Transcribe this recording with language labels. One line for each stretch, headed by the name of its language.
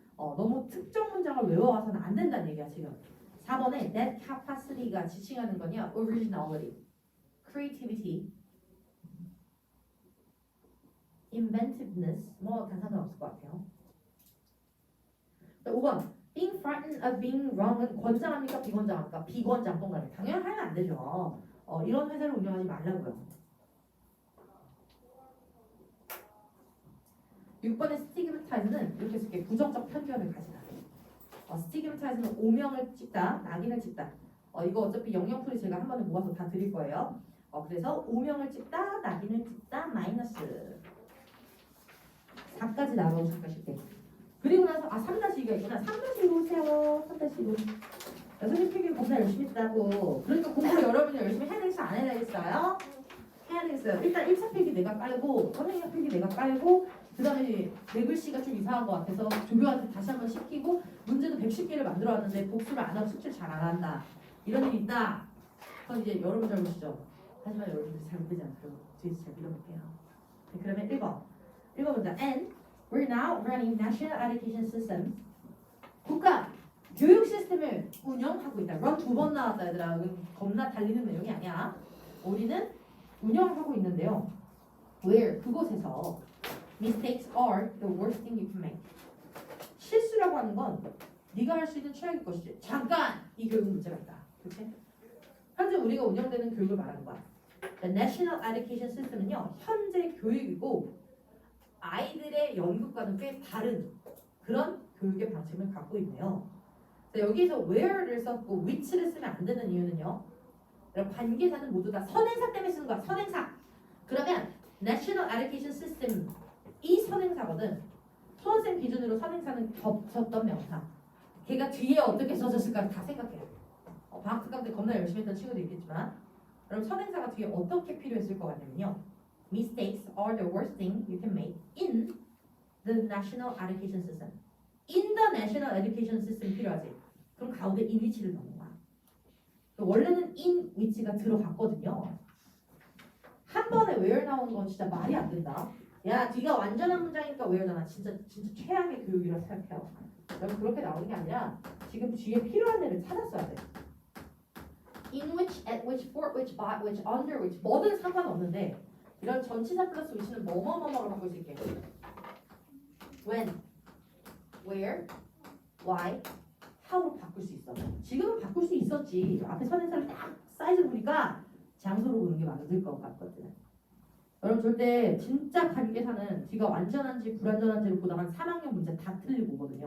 Korean: 너무 특정 문장을 외워와서는 안 된다는 얘기야 지금. 4번에
English: that capacity
Korean: 가 지칭하는 거냐
English: originality, creativity, inventiveness
Korean: 다 상관없을 것 같아요. 5번
English: being frightened of being wrong은
Korean: 권장합니까? 비권장합니까? 비권장 동그라미. 당연히 하면 안 되죠. 이런 회사를 운영하지 말라고요. 6번의 스티그마타이즈는 이렇게 쓸게. 부정적 편견을 가지다. 스티그마타이즈는 오명을 찍다, 낙인을 찍다. 이거 어차피 영영풀이 제가 한 번에 모아서 다 드릴 거예요. 그래서 오명을 찍다, 낙인을 찍다, 마이너스 4까지 나눠 줄까 싶게. 그리고 나서 3-2가 있구나. 3-2로 오세요. 3-2로. 선생님 필기 검사 열심히 했다고. 그러니까 공부 여러분이 열심히 해야 되겠어? 안 해야 되겠어요? 해야 되겠어요. 일단 1차 필기 내가 깔고 선생님 필기 내가 깔고 그 다음에 내 글씨가 좀 이상한 것 같아서 조교한테 다시 한번 시키고 문제도 110개를 만들어 왔는데 복수를 안 하고 숙제를 잘 안 한다. 이런 일이 있다. 그건 이제 여러분 잘못이죠. 하지만 여러분들이 잘못되지 않도록 뒤에서 잘 밀어볼게요. 네, 그러면 1번 먼저
English: And we're now running national education systems.
Korean: 국가 교육 시스템을 운영하고 있다. run 2번 나왔다 얘들아. 겁나 달리는 내용이 아니야. 우리는 운영하고 있는데요.
English: where
Korean: 그곳에서
English: mistakes are the worst thing you can make.
Korean: 실수라고 하는 건 네가 할 수 있는 최악의 것이지. 잠깐! 이 교육은 문제가 있다. 그렇지? 현재 우리가 운영되는 교육을 말하는 거야.
English: The National Education System은요.
Korean: 현재 교육이고 아이들의 연극과는 꽤 다른 그런 교육의 방침을 갖고 있네요. 여기서 where를 썼고 which를 쓰면 안 되는 이유는요. 관계사는 모두 다 선행사 때문에 쓰는 거야. 선행사. 그러면 National Education System 이 선행사거든. 수험생 기준으로 선행사는 겹쳤던 명사. 걔가 뒤에 어떻게 써졌을까 다 생각해요. 방학 특강 때 겁나 열심히 했던 친구도 있겠지만 그럼 선행사가 뒤에 어떻게 필요했을 것 같냐면요.
English: Mistakes are the worst thing you can make in the national education system. In the national education system
Korean: 필요하지. 그럼 가운데 in which를 넣는 거야. 원래는 in which가 들어갔거든요. 한 번에 where 나오는 건 진짜 말이 안 된다. 야, 뒤가 완전한 문장이니까 where잖아. 진짜 최악의 교육이라고 생각해요. 여러분 그렇게 나오는 게 아니라 지금 뒤에 필요한 애를 찾았어야 돼.
English: In which, at which, for which, by which, under which
Korean: 뭐든 상관없는데 이런 전치사 플러스
English: which는
Korean: 뭐뭐뭐뭐로 바꿀 수 있게.
English: When, where, why, how로
Korean: 바꿀 수 있어. 지금은 바꿀 수 있었지. 앞에 선행사를 딱 사이즈 보니까 장소로 보는 게 맞을 것 같거든. 여러분 절대 진짜 관계사는 뒤가 완전한지 불완전한지를 보다가 3학년 문제 다 틀리고 오거든요.